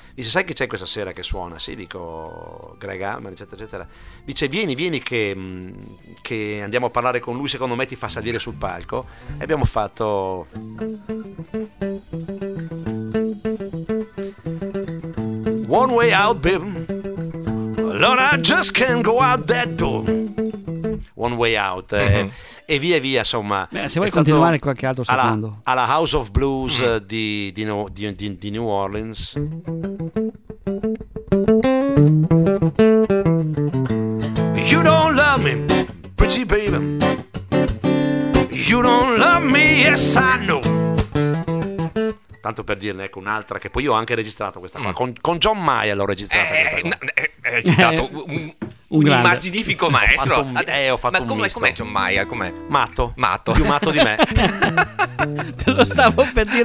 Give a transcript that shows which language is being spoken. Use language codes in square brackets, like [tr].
[it] Dice: sai chi c'è questa sera che suona? Sì, dico: Greg Allman, eccetera eccetera. Dice: vieni che andiamo a parlare con lui, secondo me ti fa salire sul palco. E abbiamo fatto One Way Out, babe. Allora [en] I just can't go out that door. [it] One Way Out. E via via, insomma. Beh, se vuoi continuare qualche altro secondo. Alla House of Blues di New Orleans. [en] You don't love me, pretty baby. You don't love me, yes I know. [it] Tanto per dirne, ecco, un'altra che poi io ho anche registrato questa qua. Con John Mayer l'ho registrata. Un magnifico maestro. Ho fatto un misto. John Mayer, com'è? Matto. Matto. Più matto di me. Te lo stavo per dire.